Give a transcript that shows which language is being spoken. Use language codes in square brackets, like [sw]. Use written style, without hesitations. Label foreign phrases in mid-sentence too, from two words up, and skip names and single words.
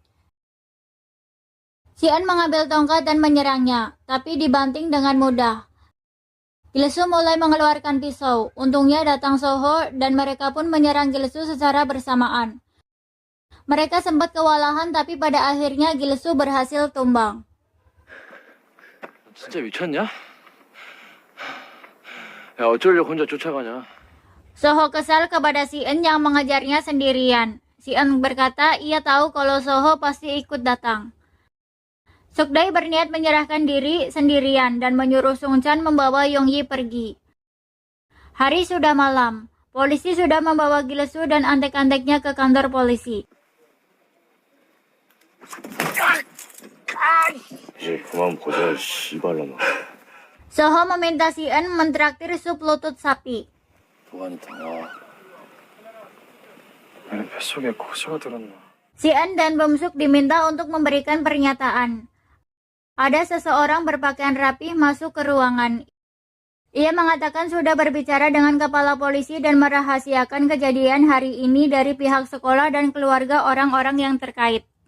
[id] Si-eun mengambil tongkat dan menyerangnya, tapi dibanting dengan mudah. Gilsu mulai mengeluarkan pisau. Untungnya datang Soho dan mereka pun menyerang Gilsu secara bersamaan. Mereka sempat kewalahan tapi pada akhirnya Gilsu berhasil tumbang. [ko] 진짜 미쳤냐? 야, 어쩌려고 혼자 쫓아가냐? [id] Soho kesal kepada Si-eun yang mengejarnya sendirian. Si-eun berkata ia tahu kalau Soho pasti ikut datang. Sokdae berniat menyerahkan diri sendirian dan menyuruh Sungchan membawa Yoongi pergi. Hari sudah malam. Polisi sudah membawa Gilsu dan antek-anteknya ke kantor polisi. [ko] 이제 그만 보자, 씨발놈아. [id] Soho meminta Si-eun mentraktir sup lutut sapi. [ko] 도가니 나와. 내 뱃속에 고소가 들었나? [id] Si-eun dan Bumsuk diminta untuk memberikan pernyataan. Ada seseorang berpakaian rapih masuk ke ruangan. Ia mengatakan sudah berbicara dengan kepala polisi dan merahasiakan kejadian hari ini dari pihak sekolah dan keluarga orang-orang yang terkait.